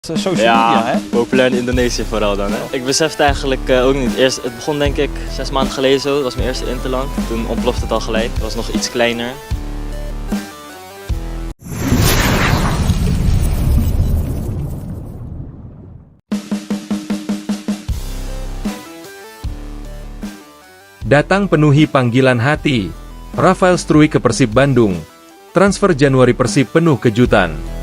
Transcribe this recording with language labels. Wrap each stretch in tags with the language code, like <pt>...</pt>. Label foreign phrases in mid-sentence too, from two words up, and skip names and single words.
<nl>Social Ja, media, hè? populair in Indonesië vooral dan. Hè. Ik besefte eigenlijk ook niet. Eerst, het begon denk ik 6 maanden geleden zo. Dat was mijn eerste interland. Toen ontplofte het al gelijk. Het was nog iets kleiner.</nl> <id>Datang penuhi panggilan hati. Rafael Struijk ke Persib Bandung. Transfer Januari Persib penuh kejutan.</id>